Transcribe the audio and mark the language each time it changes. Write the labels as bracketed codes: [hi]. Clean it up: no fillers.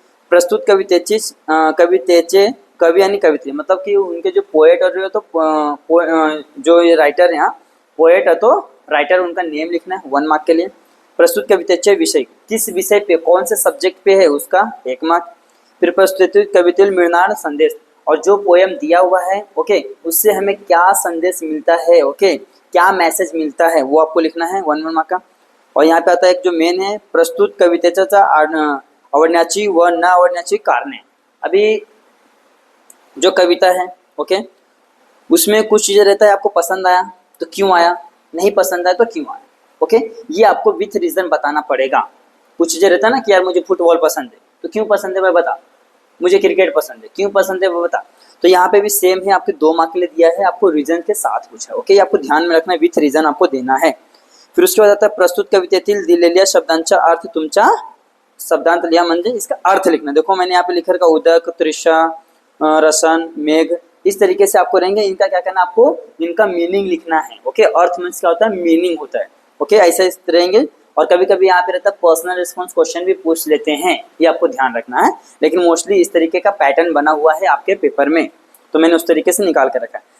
[mr] प्रस्तुत कवितेचे कवि [hi] यानी कवित्री, मतलब कि उनके जो पोएट और जो ये राइटर है, यहाँ पोएट है तो राइटर उनका नेम लिखना है 1 मार्क के लिए। [mr] प्रस्तुत कवितेचे विषय, [hi] किस विषय पे, कौन से सब्जेक्ट पे है उसका 1 मार्क। फिर [mr] प्रस्तुत कवितेल मिळणार संदेश, [hi] और जो पोएम दिया हुआ है ओके उससे हमें क्या संदेश मिलता है, ओके क्या मैसेज मिलता है वो आपको लिखना है 1 मार्क का। और यहाँ पे आता है एक जो मेन है, [mr] प्रस्तुत कवितेचा आवडण्याची व न आवडण्याची कारणे। [hi] अभी जो कविता है ओके उसमें कुछ चीज़ें रहता है, आपको पसंद आया तो क्यों आया, नहीं पसंद आया तो क्यों आया, ओके ये आपको विथ रीज़न बताना पड़ेगा। कुछ चीज़ें रहता है ना कि यार मुझे फुटबॉल पसंद है तो क्यों पसंद है वह बता, मुझे क्रिकेट पसंद है क्यों पसंद है वो बता। तो यहाँ पे भी सेम है, आपके 2 मार्क के लिए दिया है, आपको रीजन के साथ पूछा है, ओके आपको ध्यान में रखना है, विथ रीजन आपको देना है। फिर उसके बाद आता है [mr] प्रस्तुत कवितेतील दिलेल्या शब्दांचा अर्थ तुमच्या शब्दांत लिहा, म्हणजे [hi] इसका अर्थ लिखना। देखो मैंने यहाँ पे लिखा रखा उदक, तृषा, रसन, मेघ, इस तरीके से आपको रहेंगे। इनका क्या करना, आपको इनका मीनिंग लिखना है, ओके अर्थ मीन्स क्या होता है, मीनिंग होता है, ओके ऐसे इस रहेंगे। और कभी कभी यहाँ पे रहता है पर्सनल रिस्पॉन्स क्वेश्चन भी पूछ लेते हैं, ये आपको ध्यान रखना है, लेकिन मोस्टली इस तरीके का पैटर्न बना हुआ है आपके पेपर में, तो मैंने उस तरीके से निकाल कर रखा है।